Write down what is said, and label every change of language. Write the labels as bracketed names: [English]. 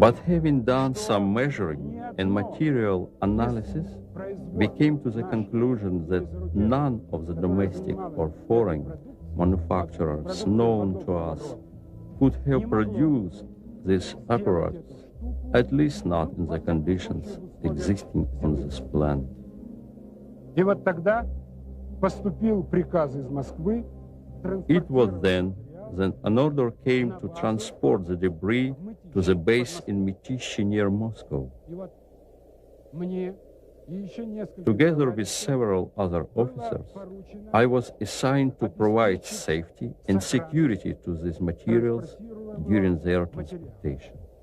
[English] But having done some measuring and material analysis, we came to the conclusion that none of the domestic or foreign manufacturers known to us could have produced this apparatus, at least not in the conditions existing on this planet. [Russian] И вот тогда поступил приказ из Москвы [English] It was then that an order came to transport the debris to the base in Mytishi near Moscow. Together with several other officers, I was assigned to provide safety and security to these materials during their transportation.